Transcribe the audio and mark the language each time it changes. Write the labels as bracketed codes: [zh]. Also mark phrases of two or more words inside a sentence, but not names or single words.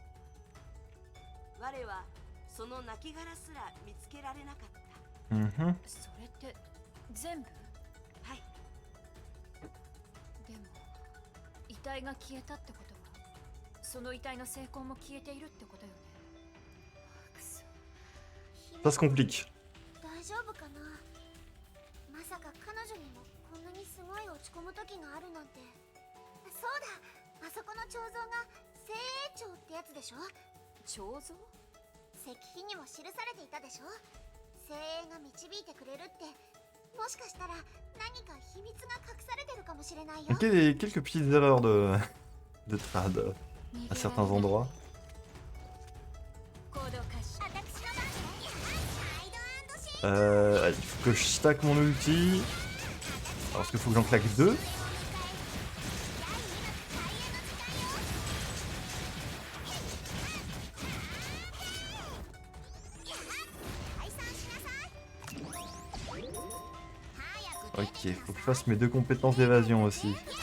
[ja] 我はその亡骸すら見つけられなかった。 Mhm. それって全部？はい。でも遺体が消えたってことはその遺体の成功も消えているってことよね。くそ。 [fr] Ça se complique. [ja] 大丈夫かな。まさか彼女にもこんなにすごい落ち込む時があるなんて。そうだ、あそこの彫像が精鋭彫ってやつでしょ。彫像？石碑にも記されていたでしょ。精鋭が導いてくれるって、もしかしたら何か秘密が隠されてるかもしれないよ。 [fr] Ok, quelques petites erreurs de trad à certains endroits. Il faut que je stack mon ulti. Parce qu'il faut que j'en claque 2. Ok, faut que je fasse mes 2 compétences d'évasion aussi.